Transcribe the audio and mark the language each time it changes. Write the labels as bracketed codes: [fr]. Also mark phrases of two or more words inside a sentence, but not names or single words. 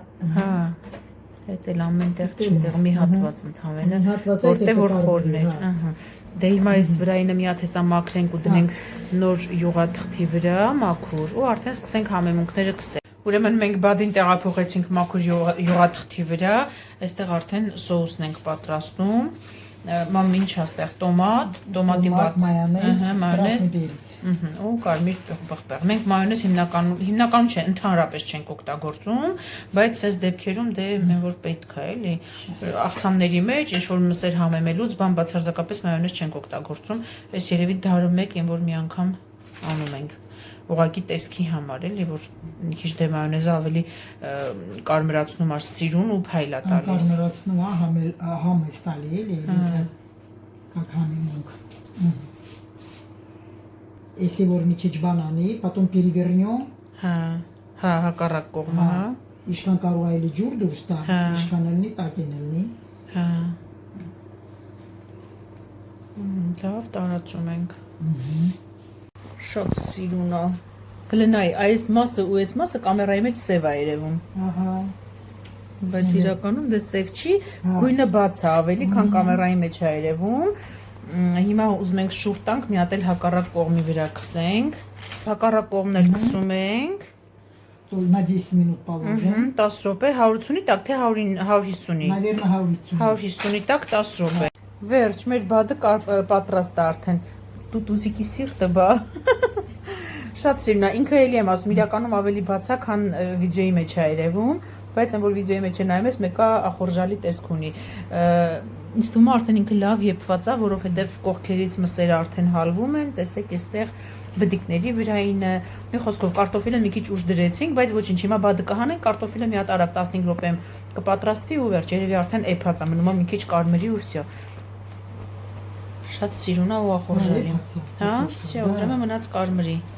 [hy] Հա։ Այդ էլ ամեն տեղ չի, դեղ մի հատված ընդհանրապես, որտեղ որ խորն էր, ահա։ Դե հիմա այս վրայինը մի հատ հեսա մաքրենք ու դնենք նոր յուղաթղթի վրա, մաքուր, ու արդեն սկսենք համեմունքները քսել։ Ուրեմն մենք բադին տեղափոխեցինք մաքուր յուղաթղթի վրա, այստեղ արդեն սոուսն ենք պատրաստում։ մամին չաստեղ տոմատ, տոմատի Տոմատ, բաց, մայոնեզ, մայոնեզ, [ru] красный перец։ [hy] ու կարմիր պղպեղ։ Մենք մայոնեզ հիմնականում չէ, ընդհանրապես չենք օգտագործում, բայց այս դեպքերում դե մեն որ պետք է, էլի, աղցանների մեջ ինչ որ մսեր համեմելուց բան բացարձակապես մայոնեզ չենք օգտագործում։ Այս երևի դարը մեկ են որ մի անգամ անում ենք։ Ուղղակի տեսքի համար էլի որ մի քիչ դե մայոնեզը ավելի կարմրացնում է սիրուն ու փայլա տալիս։ Կարմրացնում համես տալի էլի, как համիմունք։ Если որ մի քիչ բան անի, [ru] потом перевернем, [hy] Հա, հակառակ կողմը, հա։ Իշքան կարող է էլի ջուր դուրս տա, իշքան լինի տակին լինի։ Հա։ Լավ, տարածում ենք։ Շատ սիրուն է։ Գլնայ, այս մասը ու այս մասը կամերայի մեջ սև է երևում։ Ահա։ Բայց իրականում դե սև չի, գույնը բաց է ավելի, քան կամերայի մեջ է երևում։ Հիմա ուզում ենք շուրջ տանք, մի հատ էլ հակառակ կողմի վրա քսենք։ Հակառակ կողմն էլ քսում ենք։ [ru] На 10 минут положим։ [hy] 10 րոպե, 180-ի տակ, թե 150-ի։ [ru] Наверное, 150։ [hy] 150-ի տակ 10 րոպե։ Վերջ, մեր բադը պատրաստ է արդեն։ Տուտուզիկի սիրտը բա։ Շատ սիրուն է, ինքը էլի եմ ասում, իրականում ավելի բաց է, քան վիդեոյի մեջ է երևում, բայց այն որ վիդեոյի մեջ է նայում ես, մեկը ախորժալի տեսք ունի։ Ինձ թվում է արդեն ինքը լավ եփված է, որովհետև կողքերից մսերը արդեն հալվում են, տեսեք, այստեղ բդիկների վրայինը, մի խոսքով կարտոֆիլը մի քիչ ուշ դրեցինք, բայց ոչինչ, հիմա բադը կհանենք, կարտոֆիլը մի հատ արագ 15 րոպեում կպատրաստվի ու վերջ, երևի արդեն էփած է, մնում է մի քիչ կարմրի ու վсё։ Շատ սիրուն է ու ախորժալի։ Հա, վсё, ուրեմն մնաց կարմրի։